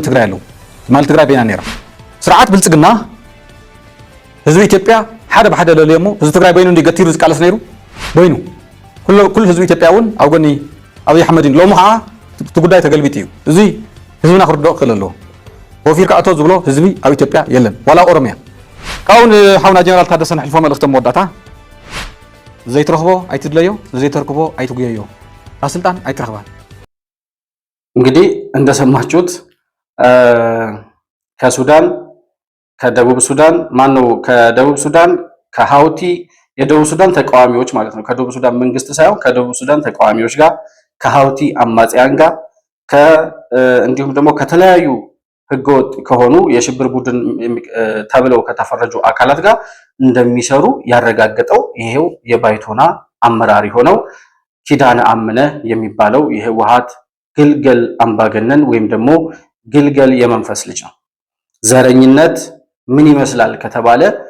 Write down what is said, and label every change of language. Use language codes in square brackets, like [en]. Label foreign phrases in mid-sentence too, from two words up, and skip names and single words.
[ti] ትግራይ ኣለዉ ማለት ትግራይ በይና ነይራ ስርዓት ብልፅግና ህዝቢ ኢትዮጵያ ሓደ ብሓደ ለልዮ እሞ ህዝቢ ትግራይ በይኑ እንዲገቲሩ ዝቃለስ ነይሩ በይኑ ኩሉ ህዝቢ ኢትዮጵያ እውን ኣብ ጎኒ ኣብይ ኣሕመድ ሎሚ ከዓ እቲ ጉዳይ ተገልቢጥ እዩ እዚ ህዝብና ክርድኦ ክእል ኣለዎ ወፊርካ እቶ ዝብሎ ህዝቢ ኣብ ኢትዮጵያ የለን ዋላ ኦሮምያ ካብኡን ሓውና ጀነራል ታደሰ ንሕልፎ መልእኽቲ መወዳእታ ዘይትረኽቦ ኣይትድለዮ ዘይተርክቦ ኣይትጉየዮ ኣብ ስልጣን አይትረክባል። [am] እንግዲህ እንደሰማችሁት ከሱዳን ከደቡብ ሱዳን ከደቡብ ሱዳን ከሀውቲ የደቡብ ሱዳን ተቃዋሚዎች ማለት ነው። ከደቡብ ሱዳን መንግስት ሳይሆን ከደቡብ ሱዳን ተቃዋሚዎች ጋር ከሀውቲ አማጽያን ጋር እንዲሁም ደግሞ ከተለያዩ ህገወጥ ከሆኑ የሽብር ቡድን ተብለው ከተፈረጁ አካላት ጋር እንደሚሰሩ ያረጋገጠው ይሄው የባይቶና አመራሪ ሆነው ኪዳነ አምነ የሚባለው የህወሓት ግልገል አምባገነን ወይም ደግሞ ግልገል የመንፈስ ልጅ ነው። ዘረኝነት ምን ይመስላል ከተባለ